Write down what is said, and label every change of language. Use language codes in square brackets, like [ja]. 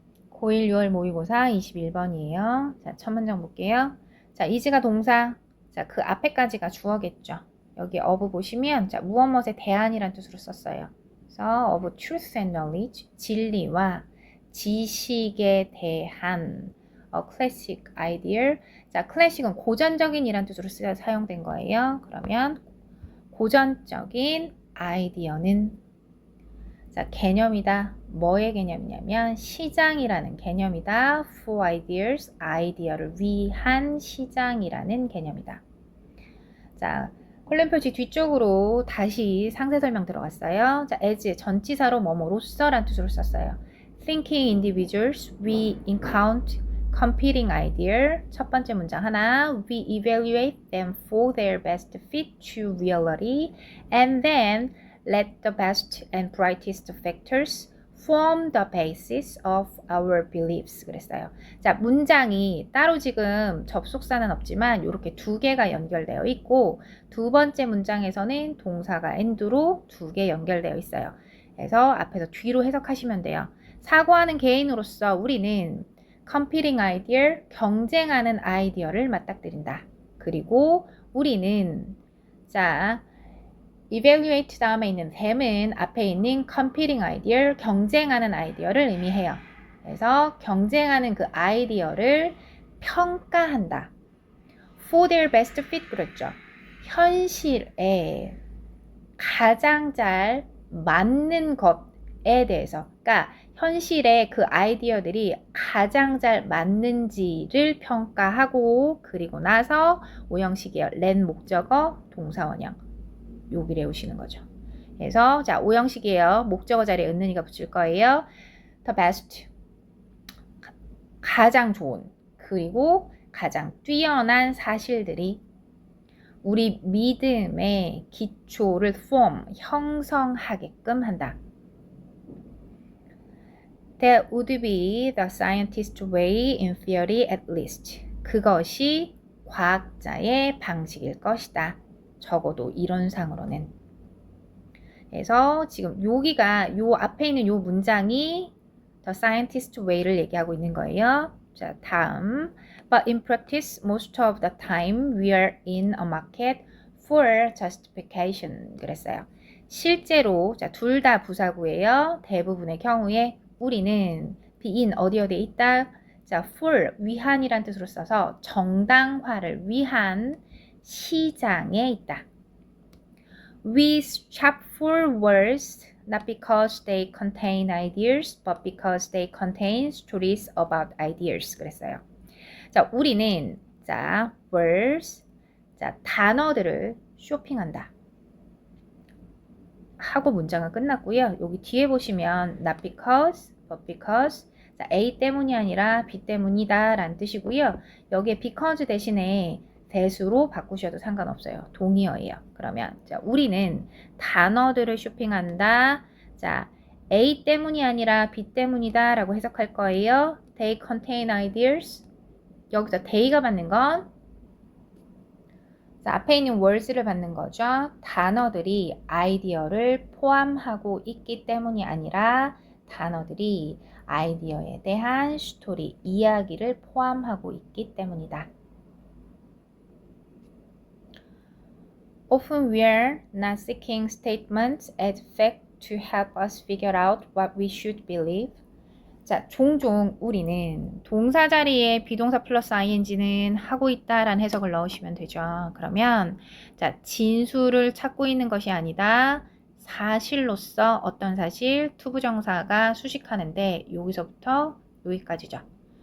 [ko] 고1 6월 모의고사 21번이에요. 자, 첫 문장 볼게요. 자, is가 동사. 자, 그 앞에까지가 주어겠죠. 여기 of 보시면, 자, 무엇무엇에 대한이란 뜻으로 썼어요. 그래서 [en] of truth and knowledge, [ko] 진리와 지식에 대한 [en] a classic idea. [ko] 자, classic은 고전적인 이란 뜻으로 사용된 거예요. 그러면 고전적인 아이디어는 자, 개념이다. 뭐의 개념이냐면 시장이라는 개념이다. [en] For ideas, [ko] 아이디어를 위한 시장이라는 개념이다. 자, 콜론 표지 뒤쪽으로 다시 상세 설명 들어갔어요. 자, as 전치사로 뭐뭐로서란 뜻으로 썼어요. [en] Thinking individuals, we encounter competing idea. [ko] 첫 번째 문장 하나. [en] We evaluate them for their best fit to reality, and then let the best and brightest factors form the basis of our beliefs. [ko] 그랬어요. 자, 문장이 따로 지금 접속사는 없지만 이렇게 두 개가 연결되어 있고 두 번째 문장에서는 동사가 and로 두 개 연결되어 있어요. 그래서 앞에서 뒤로 해석하시면 돼요. 사고하는 개인으로서 우리는 competing idea, 경쟁하는 아이디어를 맞닥뜨린다. 그리고 우리는 자, evaluate 다음에 있는 them은 앞에 있는 competing idea, 경쟁하는 아이디어를 의미해요. 그래서 경쟁하는 그 아이디어를 평가한다. [en] For their best fit [ko] 그랬죠. 현실에 가장 잘 맞는 것에 대해서, 그러니까 현실에 그 아이디어들이 가장 잘 맞는지를 평가하고 그리고 나서 오형식이에요. len 목적어, 동사 원형 여기 외우시는 거죠. 그래서 자, 오형식이에요. 목적어 자리에 은는이가 붙일 거예요. The best, 가장 좋은, 그리고 가장 뛰어난 사실들이 우리 믿음의 기초를 form, 형성하게끔 한다. [en] That would be the scientist's way in theory at least. [ko] 그것이 과학자의 방식일 것이다. 적어도 이론상으로는. 그래서 지금 여기가 요 앞에 있는 요 문장이 [en] the scientist way [ko] 를 얘기하고 있는 거예요. 자, 다음. [en] But in practice, most of the time we are in a market for justification. [ko] 그랬어요. 실제로 자, 둘 다 부사구예요. 대부분의 경우에 우리는 be in 어디에 있다. 자, for 위한이란 뜻으로 써서 정당화를 위한 시장에 있다. [en] We shop for words not because they contain ideas, but because they contain stories about ideas. [ko] 그랬어요. 자, 우리는 자, words, 자, 단어들을 쇼핑한다. 하고 문장은 끝났고요. 여기 뒤에 보시면 not because, but because. 자, A 때문이 아니라 B 때문이다 라는 뜻이고요. 여기에 because 대신에 대수로 바꾸셔도 상관없어요. 동의어예요. 그러면 자, 우리는 단어들을 쇼핑한다. 자, A 때문이 아니라 B 때문이다 라고 해석할 거예요. [en] They contain ideas. [ko] 여기서 they가 받는 건 자, 앞에 있는 words를 받는 거죠. 단어들이 아이디어를 포함하고 있기 때문이 아니라 단어들이 아이디어에 대한 스토리, 이야기를 포함하고 있기 때문이다. [en] Often we are not seeking statements as fact to help us figure out what we should believe. [ko] 자, 종종 우리는 동사 자리에 비동사 플러스 ing는 하고 있다라는 해석을 넣으시면 되죠. 그러면 자, 진술을 찾고 있는 것이 아니다. 사실로서 어떤 사실, 투부정사가 수식하는데 여기서부터 여기까지죠.